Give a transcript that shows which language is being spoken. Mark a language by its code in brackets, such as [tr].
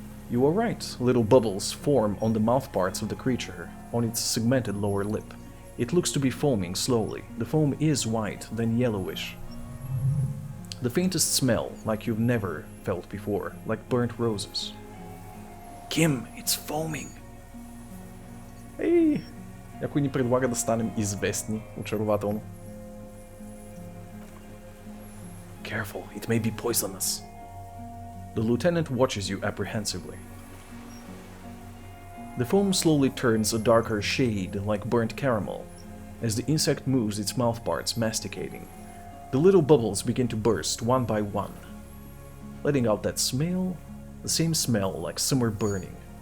[en] You are right. Little bubbles form on the mouthparts of the creature, on its segmented lower lip. It looks to be foaming slowly. The foam is white, then yellowish. The faintest smell, like you've never felt before, like burnt roses. Kim, it's foaming. [bg] Ей, някой ни предлага да станем известни, очарователно. [en] Careful, it may be poisonous. The lieutenant watches you apprehensively. The foam slowly turns a darker shade, like burnt caramel, as the insect moves its mouthparts, masticating. The little bubbles begin to burst one by one, letting out that smell, the same smell like summer burning.